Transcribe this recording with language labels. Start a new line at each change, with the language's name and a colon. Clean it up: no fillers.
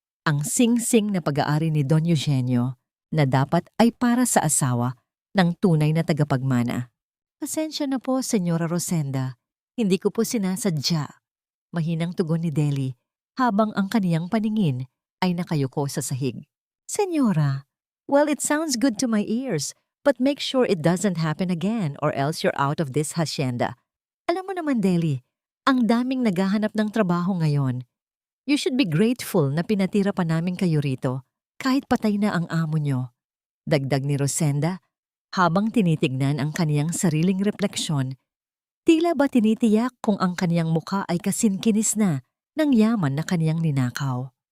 Filipino: Ang sing-sing na pag-aari ni Don Eugenio na dapat ay para sa asawa ng tunay na tagapagmana. Pasensya na po, Senyora Rosenda. Hindi ko po sinasadya. Mahinang tugon ni Deli habang ang kaniyang paningin ay nakayuko sa sahig.
English: Senyora, well, it sounds good to my ears, but make sure it doesn't happen again or else you're out of this hacienda.
Filipino: Alam mo naman, Deli, ang daming naghahanap ng trabaho ngayon.
English: You should be grateful
Filipino: na pinatira pa namin kayo rito kahit patay na ang amo nyo. Dagdag ni Rosenda habang tinitignan ang kaniyang sariling refleksyon. Tila ba tinitiyak kung ang kaniyang muka ay kasinkinis na ng yaman na kaniyang ninakaw.